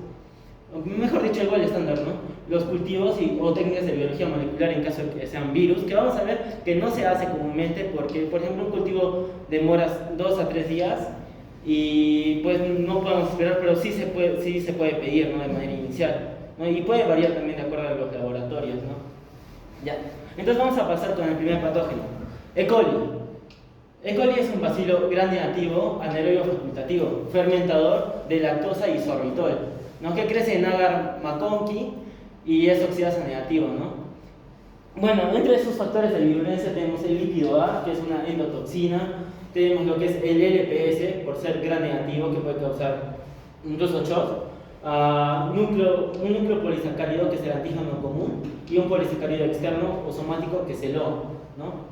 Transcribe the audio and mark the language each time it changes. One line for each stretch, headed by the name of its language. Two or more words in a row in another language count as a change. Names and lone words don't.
Spanish: Mejor dicho, el gol estándar, ¿no? Los cultivos o técnicas de biología molecular en caso de que sean virus, que vamos a ver que no se hace comúnmente porque, por ejemplo, un cultivo demora 2 a 3 días y pues no podemos esperar, pero sí se puede pedir, ¿no? De manera inicial, ¿no? Y puede variar también de acuerdo a los laboratorios, ¿no? Ya. Entonces vamos a pasar con el primer patógeno, E. coli. E. coli es un bacilo grande nativo, anaerobio facultativo, fermentador de lactosa y sorbitol, ¿no? Que crece en agar McConkey y es oxidasa negativo, ¿no? Bueno, entre esos factores de virulencia tenemos el lípido A, que es una endotoxina, tenemos lo que es el LPS, por ser gran negativo, que puede causar incluso shock, un núcleo polisacárido, que es el antígeno común, y un polisacárido externo o somático, que es el O, ¿no?